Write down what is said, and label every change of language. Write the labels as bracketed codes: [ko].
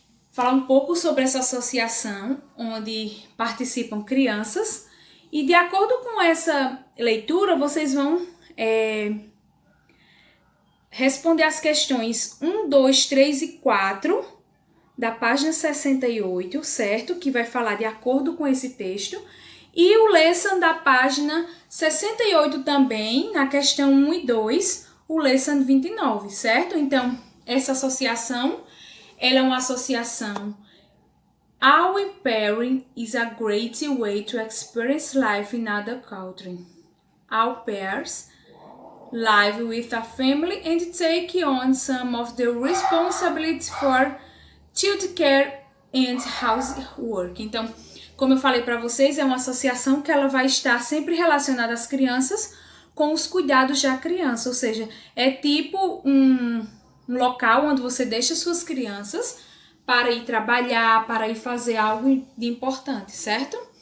[pt] falar um pouco sobre essa associação onde participam crianças, e de acordo com essa leitura, vocês vão responder as questões 1, 2, 3 e 4 da página 68, certo? Que vai falar de acordo com esse texto. E o lesson da página 68 também, na questão 1 e 2, o lesson 29, certo? Então, essa associação, ela é uma associação. [en] Au pairing is a great way to experience life in other country. Au pairs live with a family and take on some of the responsibility for child care and housework. [pt] Então, como eu falei para vocês, é uma associação que ela vai estar sempre relacionada às crianças com os cuidados da criança, ou seja, é tipo um local onde você deixa suas crianças para ir trabalhar, para ir fazer algo de importante, certo?